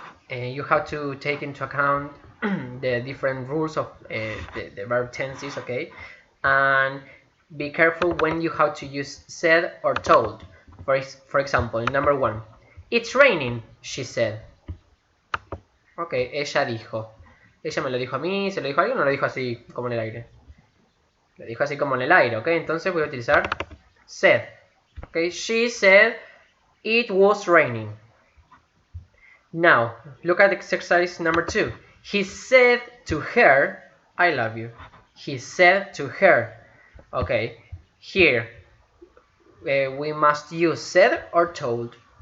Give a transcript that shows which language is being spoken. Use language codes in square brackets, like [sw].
[en] You have to take into account the different rules of the verb tenses, okay, and be careful when you have to use said or told. For example, number 1, it's raining, she said. [es] Ok, ella dijo. Ella me lo dijo a mí, se lo dijo a alguien o lo dijo así como en el aire. Lo dijo así como en el aire, ok. Entonces voy a utilizar said. [en] Ok, she said it was raining. Now, look at exercise number 2. He said to her, I love you. He said to her. Okay, here we must use said or told.